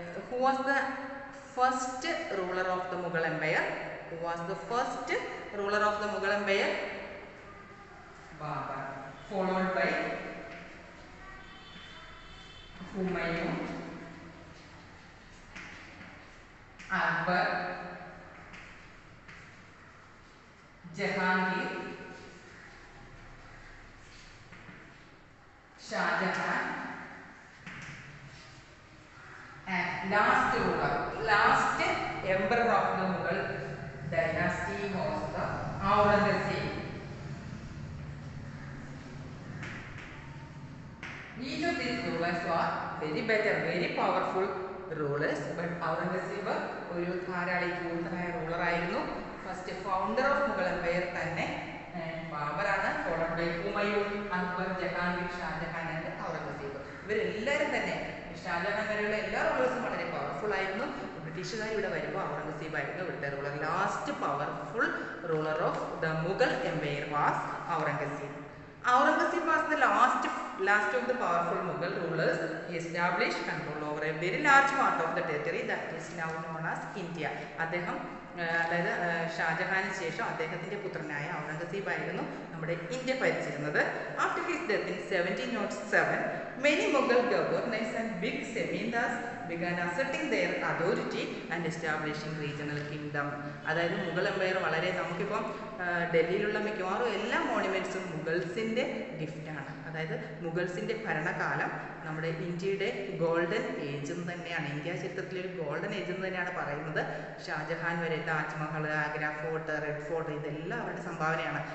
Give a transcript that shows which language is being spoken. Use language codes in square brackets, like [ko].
[en] Who was the first ruler of the Mughal empire? Who was the first ruler of the Mughal empire? Babur, followed by Humayun, Akbar, Jahangir, Shah Jahan, and last emperor of the Mughal dynasty was the Aurangzeb. Each of these rulers were very powerful rulers, but Aurangzeb [ml] ഒരു ധാരാളി കൂടുതലായ ruler ആയിരുന്നു. [en] First founder of Mughal Empire തന്നെ ബാബറാണ്. Followed by Humayun, Akbar, Jahangir, Shah Jahan and Aurangzeb. [ml] ഇവരെല്ലാവരും തന്നെ ഷാജഹാൻ വരെയുള്ള എല്ലാ റൂളേഴ്സും വളരെ powerful ആയിരുന്നു. ബ്രിട്ടീഷുകാർ ഇവിടെ വരുമ്പോൾ ഔറംഗസേബ് ആയിരുന്നു ഇവിടുത്തെ ruler. [en] Last powerful ruler of the Mughal empire was Aurangzeb. Aurangzeb was the last of the powerful Mughal rulers. He established control over a very large part of the territory that is now known as India. [ml] അതായത് ഷാജഹാന് ശേഷം അദ്ദേഹത്തിൻ്റെ പുത്രനായ ഔറംഗസേബ് ആയിരുന്നു നമ്മുടെ India ഭരിച്ചിരുന്നത്. [en] After his death in 1707, many Mughal governors and big zemindars began asserting their authority and establishing regional kingdom. [ml] അതായത് Mughal Empire വളരെ, നമുക്കിപ്പം ഡൽഹിയിലുള്ള മിക്കവാറും എല്ലാ മോണുമെൻറ്റ്സും മുഗൾസിൻ്റെ ഗിഫ്റ്റാണ്. അതായത് മുഗൾസിൻ്റെ ഭരണകാലം നമ്മുടെ ഇന്ത്യയുടെ ഗോൾഡൻ ഏജ് തന്നെയാണ്. ഇന്ത്യ ചരിത്രത്തിലെ ഒരു ഗോൾഡൻ ഏജ് എന്ന് തന്നെയാണ് പറയുന്നത്. ഷാജഹാൻ വരെ Taj Mahal, Agra fort, red fort ഇതെല്ലാം അവരുടെ സംഭാവനയാണ്.